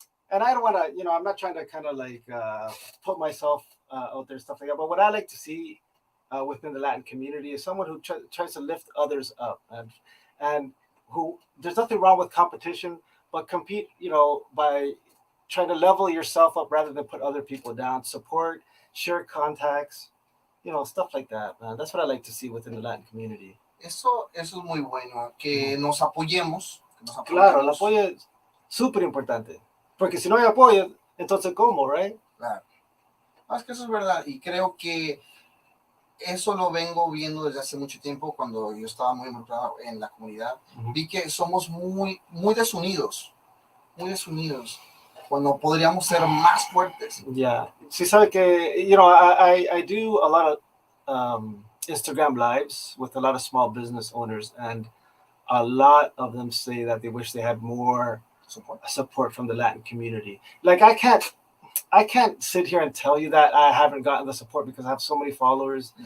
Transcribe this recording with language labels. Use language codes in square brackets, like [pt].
[en] and I don't want to, I'm not trying to kind of like put myself out there, stuff like that, but what I like to see within the Latin community is someone who tries to lift others up, and who, there's nothing wrong with competition, but compete, by trying to level yourself up rather than put other people down, support, share contacts, stuff like that, man. That's what I like to see within the Latin community. [es] Eso es muy bueno, que nos apoyemos. Claro, el apoyo es súper importante, porque si no hay apoyo, entonces ¿cómo, right? Claro. Es que eso es verdad, y creo que eso lo vengo viendo desde hace mucho tiempo, cuando yo estaba muy involucrado en la comunidad. Vi que somos muy desunidos, cuando podríamos ser más fuertes. [en] Yeah. [es] Sí sabe que, [en] I do a lot of Instagram lives with a lot of small business owners, and a lot of them say that they wish they had more support from the Latin community. Like, I can't sit here and tell you that I haven't gotten the support, because I have so many followers.